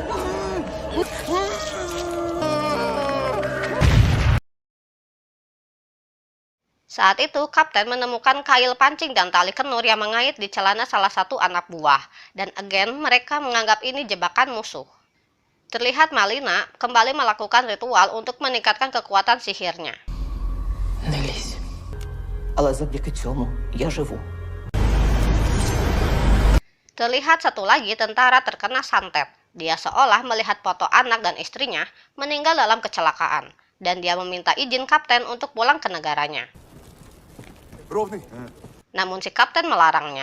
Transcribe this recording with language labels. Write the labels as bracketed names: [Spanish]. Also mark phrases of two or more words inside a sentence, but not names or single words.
[Indonesian] Saat itu, kapten menemukan kail pancing dan tali kenur yang mengait di celana salah satu anak buah. Dan agen mereka menganggap ini jebakan musuh. Terlihat Malina kembali melakukan ritual untuk meningkatkan kekuatan sihirnya. [Ukrainian] Не лізь. Але завдяки цьому я живу. [Indonesian] Terlihat satu lagi tentara terkena santet. Dia seolah melihat foto anak dan istrinya meninggal dalam kecelakaan. Dan dia meminta izin kapten untuk pulang ke negaranya. Namun si kapten melarangnya.